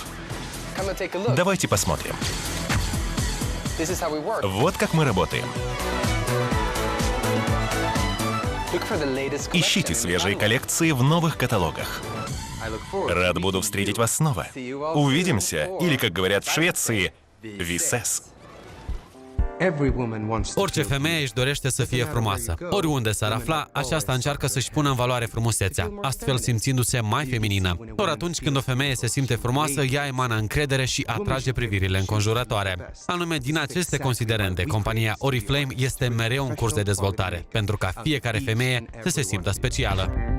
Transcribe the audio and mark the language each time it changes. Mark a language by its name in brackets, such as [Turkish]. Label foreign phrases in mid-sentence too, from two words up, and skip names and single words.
[Russian] Давайте посмотрим. Вот как мы работаем. Ищите свежие коллекции в новых каталогах. Рад буду встретить вас снова. Увидимся, или, как говорят в Швеции, [Swedish] «Vi ses». [Romanian] Orice femeie își dorește să fie frumoasă. Oriunde s-ar afla, aceasta încearcă să-și pună în valoare frumusețea, astfel simțindu-se mai feminină. Ori atunci când o femeie se simte frumoasă, ea emană încredere și atrage privirile înconjurătoare. Anume, din aceste considerente, compania Oriflame este mereu în curs de dezvoltare, pentru ca fiecare femeie să se simtă specială.